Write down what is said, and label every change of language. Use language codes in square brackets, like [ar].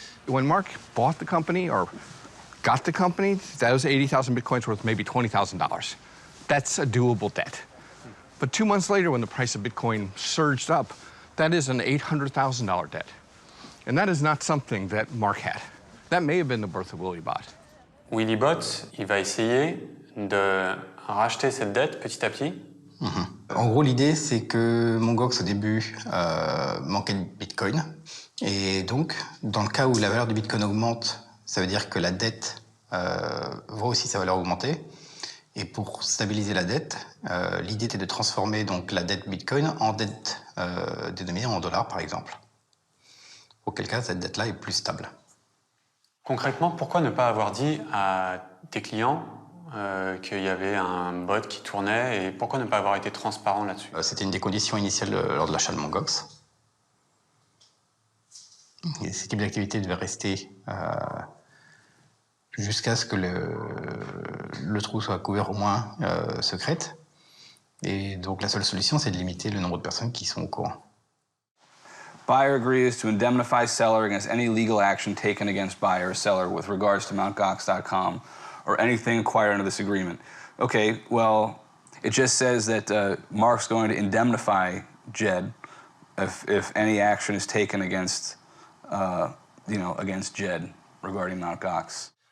[en] when Mark bought the company or got the company, that was 80,000 Bitcoins worth maybe $20,000. That's a doable debt. But 2 months later, when the price of Bitcoin surged up, that is an $800,000 debt. And that is not something that Mark had. That may have been the birth of Willybot. [fr] Willybot, il va essayer de racheter cette dette petit à petit. En gros, l'idée, c'est que MTGox, au début, manquait de Bitcoin. Et donc, dans le cas où la valeur du Bitcoin augmente, ça veut dire que la dette voit aussi sa valeur augmenter. Et pour stabiliser la dette, l'idée était de transformer donc la dette Bitcoin en dette dénominée en dollars, par exemple. Auquel cas, cette dette-là est plus stable. Concrètement, pourquoi ne pas avoir dit à tes clients qu'il y avait un bot qui tournait et pourquoi ne pas avoir été transparent là-dessus? C'était une des conditions initiales lors de l'achat de MTGox. Et ce type d'activité devait rester jusqu'à ce que le trou soit couvert au moins secrète. Et donc la seule solution, c'est de limiter le nombre de personnes qui sont au courant. [en] Buyer agrees to indemnify seller against any legal action taken against buyer or seller with regards to MTGox.com or anything acquired under this agreement. Okay, well, it just says that Mark's going to indemnify Jed if any action is taken against, against Jed regarding MTGox.